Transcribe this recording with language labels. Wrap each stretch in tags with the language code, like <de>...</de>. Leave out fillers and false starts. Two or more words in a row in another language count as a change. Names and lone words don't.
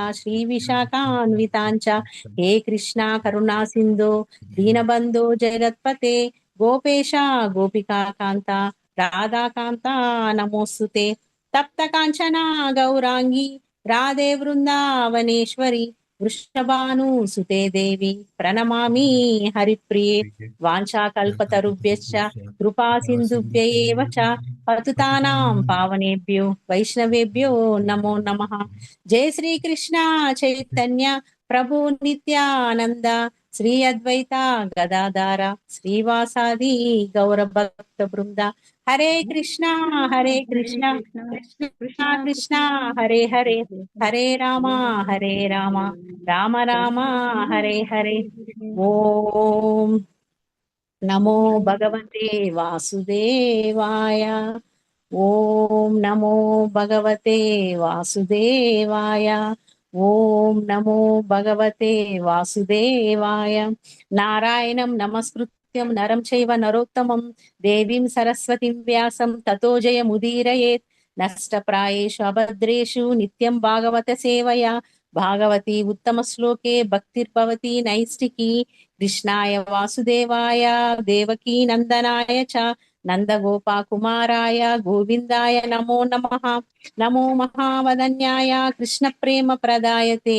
<sa>శ్రీ విశాఖాన్వితాంచ హే కృష్ణ కరుణా సింధో దీనబంధో జగత్పతే గోపేశ గోపికా కాంత రాధాకాంత నమోస్తుతే తప్త కాంచన గౌరాంగి రాధే వృందావనేశ్వరి వృషభాను సుతే దేవి ప్రణమామి హరిప్రియ వాంఛాకల్పతరుభ్యశ్చ కృపా సింధుభ్య ఏవ చ పతితానాం పావనేభ్యో వైష్ణవేభ్యో నమో నమః జయ శ్రీ కృష్ణ చైతన్య ప్రభు నిత్యానంద శ్రీ అద్వైత గదాధార శ్రీవాసాది గౌర భక్త బృంద హరే కృష్ణ కృష్ణ కృష్ణ కృష్ణ హరే హరే హరే రామ రామ రామ హరే హరే ఓం నమో భగవతే వాసుదేవాయ ఓం నమో భగవతే వాసుదేవాయ ఓం నమో భగవతే వాసుదేవాయ నారాయణం నమస్కృత్యం నరం చైవ నరోత్తమం దేవీం సరస్వతిం వ్యాసం తతో జయముదీరయేత్ నష్టప్రాయేషు అభద్రేషు నిత్యం భాగవత సేవయా భాగవతి ఉత్తమ శ్లోకే భక్తిర్భవతి నైష్టికీ కృష్ణాయ వాసుదేవాయ దేవకీ నందనాయ చ నందగోపాకుమారాయ గోవిందాయ నమో నమః నమో మహావదన్యాయ కృష్ణ ప్రేమ ప్రదాయతే</sa>